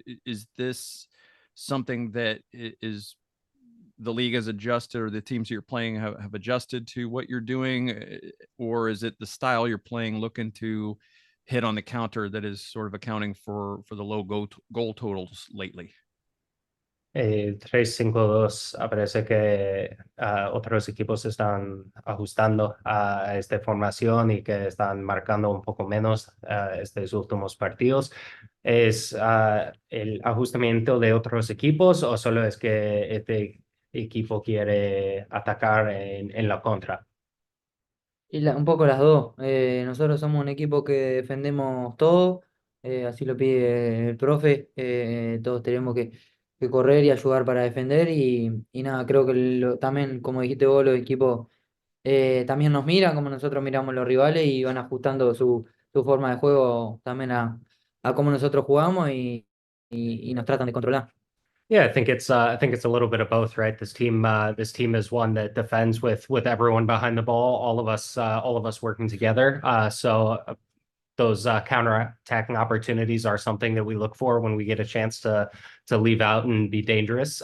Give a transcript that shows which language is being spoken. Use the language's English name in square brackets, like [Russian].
[English] Is this something that is the league has adjusted, or the teams you're playing have adjusted to what you're doing, or is it the style you're playing looking to hit on the counter that is sort of accounting for the low goal totals lately? [Spanish] 3-5-2 parece que otros equipos están ajustando a esta formación y que están marcando un poco menos estos últimos partidos. ¿Es el ajustamiento de otros equipos o solo es que este equipo quiere atacar en la contra? Y un poco las dos. Nosotros somos un equipo que defendemos todo, así lo pide el profe. Todos tenemos que correr y ayudar para defender y nada, creo que también, como dijiste vos, los equipos también nos miran como nosotros miramos los rivales y van ajustando su forma de juego también a cómo nosotros jugamos y nos tratan de controlar. [English] Yeah, I think it's a little bit of both, right? This team is one that defends with everyone behind the ball, all of us working together. So those counter-attacking opportunities are something that we look for when we get a chance to leave out and be dangerous.